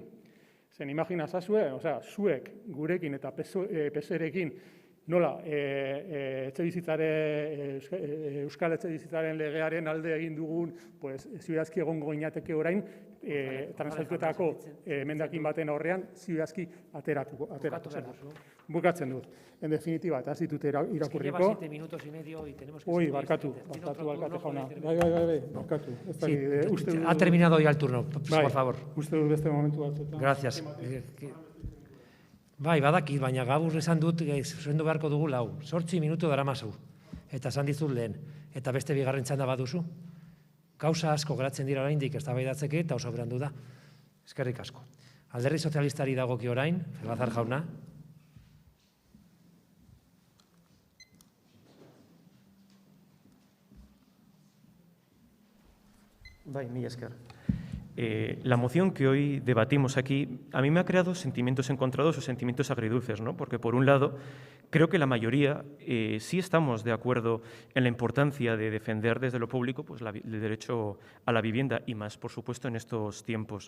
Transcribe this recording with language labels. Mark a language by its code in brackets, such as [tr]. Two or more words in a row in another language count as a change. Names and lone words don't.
[eu] Zen imagina zazue, zuek gurekin eta PSOE-rekin nola euskal etxebizitzaren legearen alde egin dugun, ziurazki egongo ginateke orain, transatuetako emendakin baten aurrean, ziurazki ateratu. Bukatzen dut. [es] En definitiva, [eu] eta ez ditut irakurriko. Barkatu, jauna. Bai, barkatu. [es] Ha terminado ya el turno, por favor. [eu] Uste dut beste momentu batzuetan. [es] Gracias. [eu] Bai, badakit, baina gaur esan dut, zuzendu beharko dugu 8 minutu daramazu. Eta esan dizut lehen. Eta beste bigarren txanda baduzu. Gauza asko geratzen dira oraindik eztabaidatzeke eta oso berandu da. Eskerrik asko. Alderdi sozialistari dagoki orain, Elbazar jauna. Bai, mila esker. [es] La moción que hoy debatimos aquí a mí me ha creado sentimientos encontrados o sentimientos agridulces, ¿no? Porque, por un lado, creo que la mayoría sí estamos de acuerdo en la importancia de defender desde lo público pues, el derecho a la vivienda y más, por supuesto, en estos tiempos.